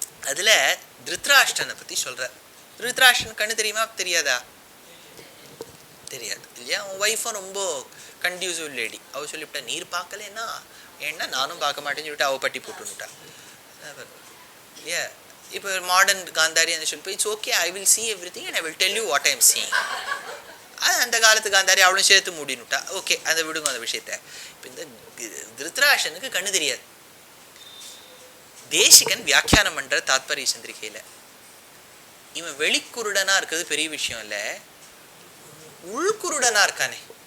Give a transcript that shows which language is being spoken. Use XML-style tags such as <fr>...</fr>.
<ta>அதுல திருத்ராஷ்டனை பத்தி சொல்றார். திருத்ராஷ்டன் கண்ணு தெரியுமா தெரியாதா? தெரியாது இல்லையா. உன் ஒய்ஃபும் ரொம்ப கன்டியூசிவ் லேடி. அவ சொல்லிவிட்டா நீர் பார்க்கலன்னா ஏன்னா நானும் பார்க்க மாட்டேன்னு சொல்லிட்டு அவ பட்டி போட்டுட்டா இல்லையா. இப்போ மாடர்ன் காந்தாரி அந்த சொல்லி</ta> <en>It's okay, I will see everything and I will tell you what I am seeing.</en> <ta>அந்த காலத்து காந்தாரி அவளும் சேர்த்து மூடினுட்டா. ஓகே, அதை விடுங்க அந்த விஷயத்த. இப்போ இந்த திருத்ராஷ்டனுக்கு கண்ணு தெரியாது. தேசிகன் வியாக்கியானம் பண்ற தாத்பரிய சந்திரிகையில இவன் வெளிக்குருடனா இருக்கிறது பெரிய விஷயம் இல்ல, உள்குருடனா இருக்கானே.</ta>